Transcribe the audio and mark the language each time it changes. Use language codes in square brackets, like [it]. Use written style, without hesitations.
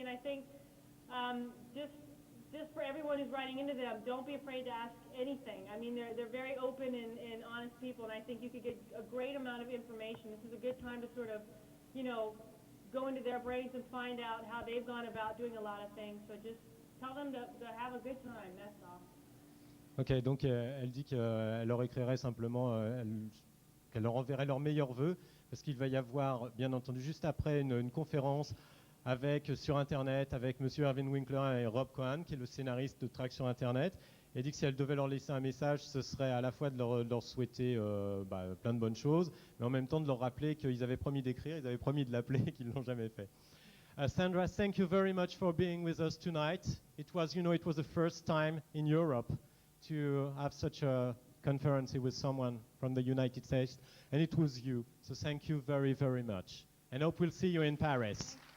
[en] And I think just for everyone who's writing into them, don't be afraid to ask anything. I mean, they're very open and honest people, and I think you could get a great amount of information. This is a good time to sort of, you know, go into their brains and find out how they've gone about doing a lot of things. So just tell them to have a good time, that's all. [fr] Ok, donc elle dit qu'elle leur écrirait simplement, qu'elle leur enverrait leurs meilleurs vœux, parce qu'il va y avoir, bien entendu, juste après une conférence sur Internet avec M. Irving Winkler et Rob Cohen, qui est le scénariste de Track sur Internet. Et dit que si elle devait leur laisser un message, ce serait à la fois de leur souhaiter plein de bonnes choses, mais en même temps de leur rappeler qu'ils avaient promis d'écrire, ils avaient promis de l'appeler et qu'ils ne l'ont jamais fait. [en] Sandra, thank you very much for being with us tonight. It was the first time in Europe to have such a conference with someone from the United States, and it was you. So thank you very, very much. And hope we'll see you in Paris.